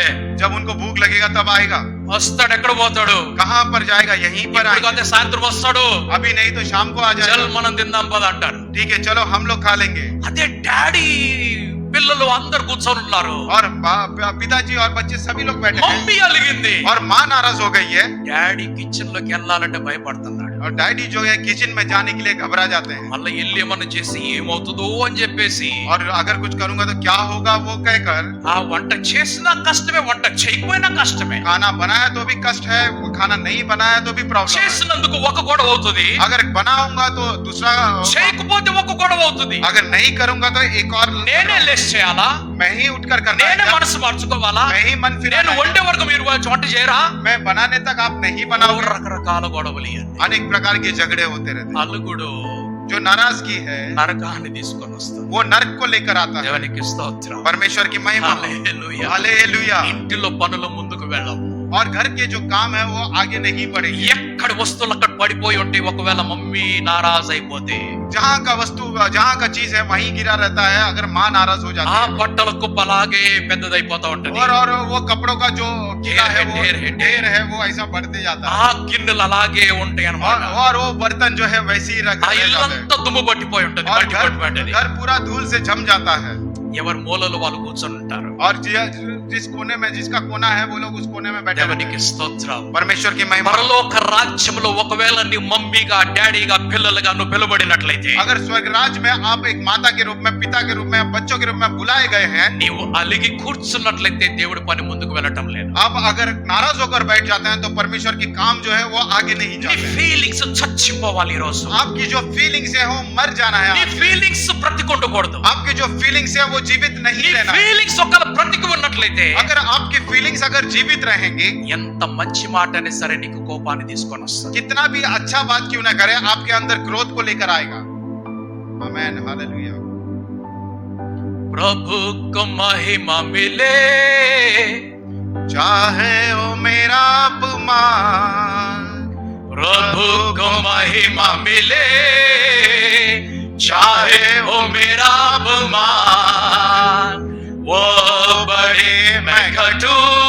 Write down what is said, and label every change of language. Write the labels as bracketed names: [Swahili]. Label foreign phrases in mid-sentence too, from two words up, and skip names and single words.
[Hindi] जब उनको भूख लगेगा तब आएगा. [Telugu] వస్తాడు, ఎక్కడ పోతాడు? [Hindi] कहाँ पर जाएगा? यहीं पर [Telugu] ఇప్పుడు [Hindi] आएगा. [Telugu] కాదే సాయంత్రం వస్తాడు. [Hindi] अभी नहीं तो शाम को आ [Telugu] చల్ [Hindi] जाएगा. [Telugu] మనం తిందాం పద అంటారు. [Hindi] ठीक है, चलो हम लोग खा लेंगे. [Telugu] అదే డాడీ పిల్లలు అందరు కూర్చొని ఉన్నారు. [Hindi] और पिताजी और बच्चे सभी लोग बैठे हैं [Telugu] మమ్మీ అలిగింది. [Hindi] और माँ नाराज हो गई है [Telugu] డాడీ కిచెన్ లోకి వెళ్ళాలంటే భయపడుతున్నాడు. [Hindi] और डैडी जो है किचन में जाने के लिए घबरा जाते हैं [Telugu] మళ్ళీ వెళ్ళి ఏమన్నా చేసి ఏమవుతుందో అని చెప్పేసి [Hindi] और अगर कुछ करूंगा तो क्या होगा वो कहकर [Telugu] ఆ వంట చేసినా కష్టమే, వంట చేయకపోయినా కష్టమే. [Hindi] खाना बनाया तो भी कष्ट है, वो खाना नहीं बनाया तो भी प्रॉब्लम है। [Telugu] చేసినందుకు ఒక గొడవ అవుతుంది, [Hindi] अगर बनाऊंगा तो दूसरा, [Telugu] చేయకపోతే ఒక గొడవ అవుతుంది. [Hindi] अगर नहीं करूंगा तो एक और, [Telugu] నేనే లేచి చేయాలా, [Hindi] मैं ही उठकर करना है [Telugu] నేనే [Hindi] क्या? [Telugu] మనసు మార్చుకోవాలా, [Hindi] मैं ही मन [Telugu] నేను [Hindi] फिराना है [Telugu] వండే వరకు మీరు వంట చేయరా? [Hindi] क्या? मैं बनाने तक आप नहीं बनाओगे। [Telugu] రకరకాల గొడవలు ఇవన్నీ. [Hindi] अनेक प्रकार के झगड़े होते रहते हैं। [Telugu] అలుగుడు [Hindi] जो नाराजगी है [Telugu] నరకాన్ని తీసుకొని వస్తుంది. [Hindi] वो नरक को लेकर आता है। [Telugu] దేవునికి స్తోత్రం. [Hindi] परमेश्वर की महिमा हो। [Telugu] హల్లెలూయా. [Hindi] हालेलुया। [Telugu] ఇంటిలో పనులు ముందుకు వెళ్ళవు. [Hindi] और घर के जो काम है वो आगे नहीं बढ़ेगी। [Telugu] ఎక్కడ వస్తువులు అక్కడ పడిపోయి ఉంటే, ఒకవేళ మమ్మీ నారాజ్ అయిపోతే [Hindi] जहाँ का वस्तु, जहाँ का चीज है वहीं गिरा रहता है। अगर माँ नाराज हो ఆ जाती है [Telugu] బట్టల కుప్ప అలాగే పెద్దదైపోతా ఉంటది. [Hindi] और वो कपड़ों का जो गिरा है वो ढेर है, ढेर है वो ऐसा बढ़ते जाता है। [Telugu] ఆ గిన్నెలు అలాగే ఉంటాయి అన్నమాట. [Hindi] और वो बर्तन जो है वैसे ही रख ఆ रह जाते हैं। [Telugu] ఇల్లంతా దుమ్ము పట్టిపోయి ఉంటది, [Hindi] और [Telugu] మట్టి పట్టిపోయి [Hindi] घर पूरा धूल से जम जाता है। [Telugu] ఎవరి మూలలో వాళ్ళు కూర్చొని ఉంటారు. [Hindi] और जिस कोने में, जिसका कोना है वो लोग उस कोने में बैठे रहते [Telugu] దేవునికి [Hindi] हैं। [Telugu] స్తోత్రం. [Hindi] परमेश्वर की महिमा। [Telugu] పరలోక రాజ్యంలో ఒకవేళ నీ మమ్మీగా, డాడీగా, పిల్లలుగా నువ్వు పిలువబడినట్లయితే, [Hindi] अगर स्वर्ग राज्य में आप एक माता के रूप में, पिता के रूप में, बच्चों के रूप में बुलाए गए हैं, [Telugu] నీవు అలిగి కూర్చున్నట్లయితే దేవుడి పని ముందుకు వెళ్ళటం లేదు. [Hindi] आप अगर नाराज होकर बैठ जाते हैं तो परमेश्वर की काम जो है वो आगे नहीं [Telugu] నీ [Hindi] जाते हैं। [Telugu] ఫీలింగ్స్ చచ్చిపోవాలి ఈ రోజు. [Hindi] आपकी जो फीलिंग्स है वो मर जाना है। [Telugu] నీ ఫీలింగ్స్ బ్రతికుండకూడదు. [Hindi] आपकी जो फीलिंग्स है वो जीवित नहीं [Telugu] నీ [Hindi] रहना है। [Telugu] ఫీలింగ్స్ ఒకవేళ బ్రతికి ఉన్నట్లయితే, [Hindi] अगर आपकी फीलिंग्स अगर जीवित रहेंगी, [Telugu] ఎంత మంచి మాట అయినా సరే నీకు కోపాన్ని తీసుకొని వస్తుంది. [Hindi] कितना भी अच्छा बात क्यों ना करे, आपके अंदर क्रोध को लेकर आएगा। आमेन, हालेलुया। प्रभु को महिमा मिले, चाहे ओ मेरा अपमान, प्रभु को महिमा मिले, चाहे वो मेरा अपमान, वो बड़े मैं घटूं,